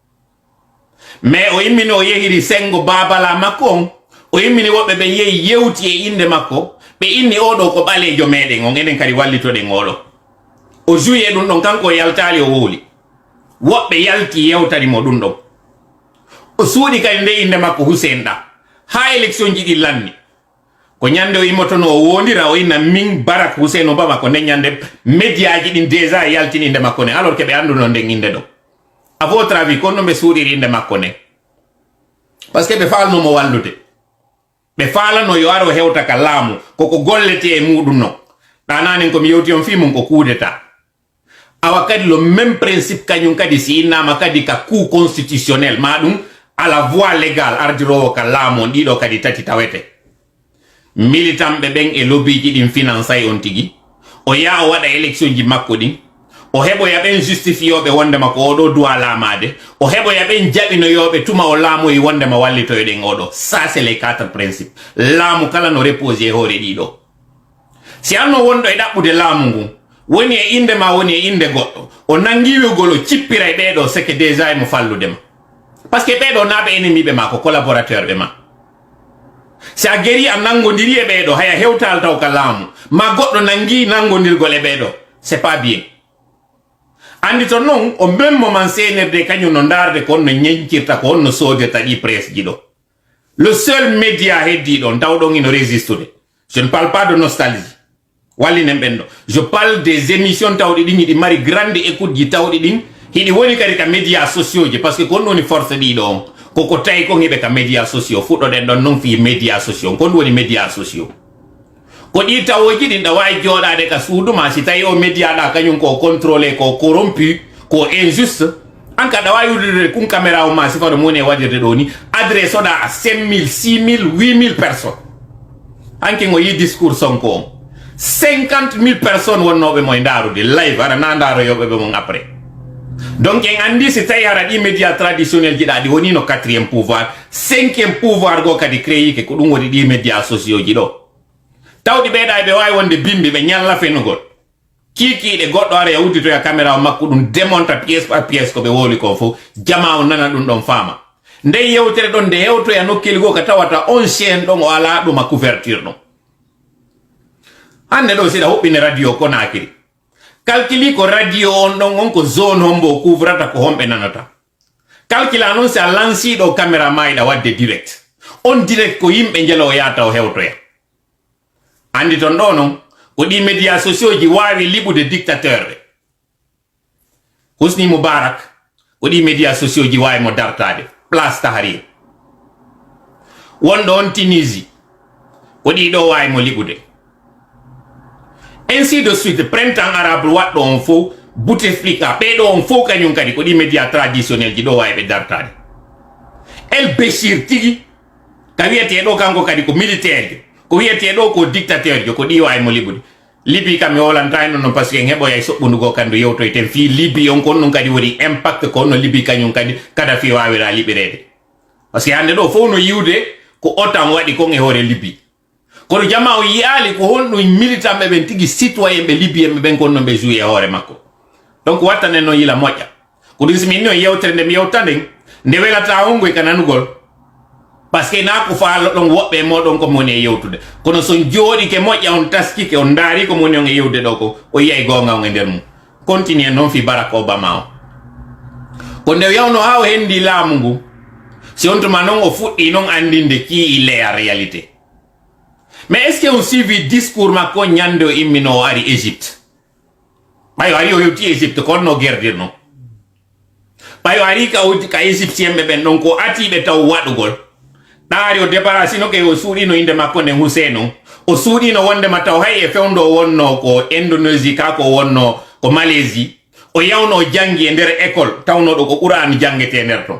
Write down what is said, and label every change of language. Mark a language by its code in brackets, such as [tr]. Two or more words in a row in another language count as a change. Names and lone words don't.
[ff] mais o immini o yehiri sengo babala makko on o immini woɓɓe ɓe yehi yewti e inde makko ɓe inni oɗo ko ɓalejo meɗen on enen kadi wallitoɗen oɗo o juye ɗum ɗon kanko o yaltali o wowli woɓɓe yalti yewtanimo ɗum ɗon o suuɗi kadi nde inde makko Hussein ɗa ha élection ji ɗi lanni ko ñande o immotono o wondira o inna min Barack Hussein Obama ko nden ñande média ji ɗin déjà yaltini inde makko ne [fr] alors que [ff] ɓe anduno nden inde ɗo [fr] à votre avis [ff] kono ɓe suuɗiri inde makko ne [fr] par ce que [ff] ɓe falnomo wallude ɓe falano yo aro hewta ka laamu koko gollete e muɗum non ɗananen komi yewti on fi mum ko [fr] coup d'état [ff] awa kadi [fr] le même principe [ff] kañum kadi si innama kadi ka [fr] coup constitutionnel [ff] ma ɗum [fr] à la voie légale [ff] ardirowo ka laamu on ɗiɗo kadi tati tawete militant ɓe ɓen e lobby ji ɗin financay on tigi o yaa o waɗa élection ji makko ɗin o heɓoya ɓen justifioɓe wondema ko oɗo duwa laamade o heɓoya ɓen jaɓinoyoɓe tuma o laamoyi wondema wallitoyoɗen oɗo [fr] ça c'est les 4 principes [ff] laamu kala no reposé hoore ɗiɗo si anno wonɗo e ɗaɓɓude laamu ngun woni e inde ma woni e inde goɗɗo o nangiwigol o cippira e ɓeɗo seke déjà e mo falludema [fr] par ce que [ff] ɓeɗo naɓe ennemi ma ko collaborateur ɓe ma si a guéri a nangodiri e ɓeɗo haya hewtal taw ka laamu ma goɗɗo nangi nangodirgol e ɓeɗo [fr] c'est pas bien [ff] andi to non o [fr] même moment [ff] CNRD kañum no darde ko on no ñeñcirta ko on no sodirta ɗi presse ji ɗo [fr] le seul média [ff] heddi ɗon tawɗon ino résistude [fr] je ne parle pas de nostalgie [ff] wallinen ɓen ɗo [fr] je parle des émissions [ff] tawɗi ɗin hiɗi mari [fr] grande écoute [ff] ji tawɗi ɗin hiɗi woni kadi ka [fr] média sociaux [ff] ji [fr] par ce que [ff] ko on woni force ɗiɗo on koko tawi kon hiɓe ka [fr] média sociaux [ff] fuɗɗoɗen ɗon non fi [fr] média sociaux [ff] kon woni [fr] média sociaux [ff] ko ɗi tawoji ɗin ɗa wawi joɗade ka suuduma si tawi o média ɗa kañum ko contrôlé ko corrompu ko injuste an ka ɗa wawi wudirde kum caméra o ma sifaɗo moni e waɗirde ɗo ni adresse oɗa a 5000 6000 8000 personnes hanke ngo yi discours Sonko on 50 000 personnes wonnoɓe mo e darude live ara na daroyoɓe ɓe mon [fr] après donc [ff] en andi si tawi hara ɗi [fr] média traditionnel [ff] ji ɗa ɗi woni no 4e pouvoir 5e pouvoir go kadi créyike ko ɗum woni ɗi [fr] média sociaux [ff] ji ɗo tawɗi ɓeeɗa ɓe wawi wonde bimbi ɓe ñalla fenugol kiikiiɗe goɗɗo ara yawditoya caméra o makko ɗum démonta [fr] pièce par pièce [ff] ko ɓe woli ko fof jama o nana ɗum ɗon faama nden yewtere ɗon nde hewtoya nokkeli goo ko tawata on chaine ɗon o ala ɗuma couverture ɗon hande ɗo siɗa huɓɓine radio Konakiri calculi ko radio on ɗon on ko zone hombo o couvrata ko homɓe nanata calcula noon si a lansiɗo caméra mayiɗa wadde direct on direct ko yimɓe jelo o yata o hewtoya andi ton ɗo noon ko ɗi média sociaux ji wawi liɓude dictateur ɓe Husni Moubarak ko ɗi [fr] média sociaux [ff] ji wawi mo dartade place Tahrir wonɗo on Tunisie ko ɗi ɗo wawi mo liɓude. [fr] Ainsi de suite, printemps arabe [ff] waɗɗo on fo Bouteflika ɓeɗo on fo kañum kadi ko ɗi [fr] média traditionnel [ff] ji ɗo wawi ɓe dartade. El Béchir tigi ka wiyeteɗo kanko kadi ko militaire jo, ko wiyeteɗo ko dictateur jo, ko ɗi wawi mo liɓude. Libi kam mi wolantani non [fr] parce que [ff] en heɓoya soɓɓunugo kandu yewtoyten fi Libi on kon ɗum kadi woni impact ko no Libi kañum kadi kada fi wawira liɓirede. [fr] Parce que [ff] hande ɗo fof no yiwde ko OTAN waɗi kon e hoore Libi. Kono jama o yiyali ko honɗum militant ɓe ɓen tigi citoyen ɓe Libyen ɓe ɓen kon no ɓe joué e hoore makko. Donc wattanen no yila moƴƴa. Ko ɗum simi no yewtere nde mi yewta nden nde welata hongo e ka nanugol. [fr] Parce que [ff] na ko faalo ɗon woɓɓe moɗon ko moni e yewtude. Kono son jooɗike moƴƴa on taskike on daari ko moni on e yewde ɗo ko o yiyay gonga on e nder mum. Continue noon fi Barack Obama o. Ko nde yawno ha o hendi laamu ngu, si on tuma noon o fuɗɗi noon andinde [fr] qui il est en réalité. Mais est-ce que [ff] on suivi discours makko ñande o immino o ari Égypte? Ɓayo ari o hewti Égypte kono no guerdirno. Ɓayo ari ka égyptien ɓe ɓen ɗon ko atiɓe taw waɗugol. Ɗaari o débarrassino ke o suuɗino inde makko nden Hussein o suuɗino wondema taw hay e fewndo wonno ko Indonésie ka ko wonno ko Malaisie o yawno o jangi e nder école tawnoɗo ko Qur'an jangete nder ton.